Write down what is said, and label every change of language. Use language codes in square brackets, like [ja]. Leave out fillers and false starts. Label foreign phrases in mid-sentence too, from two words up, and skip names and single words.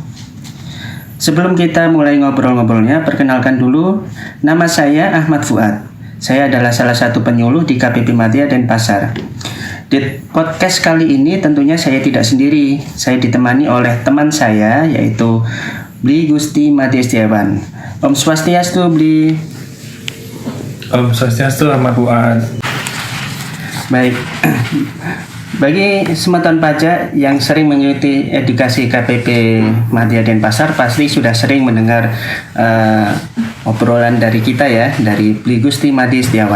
[id] Sebelum kita mulai ngobrol-ngobrolnya, perkenalkan dulu, nama saya Ahmad Fuad. Saya adalah salah satu penyuluh di KPP Madya Denpasar. Di podcast kali ini tentunya saya tidak sendiri. Saya ditemani oleh teman saya, yaitu Bli Gusti Made Setiawan. Om Swastiastu, Bli. Om Swastiastu, Ahmad Fuad. Baik. Bagi Semeton Pajak yang sering mengikuti edukasi KPP Madya Denpasar pasti sudah sering mendengar obrolan dari kita ya, dari Bli Gusti Made Setiawan.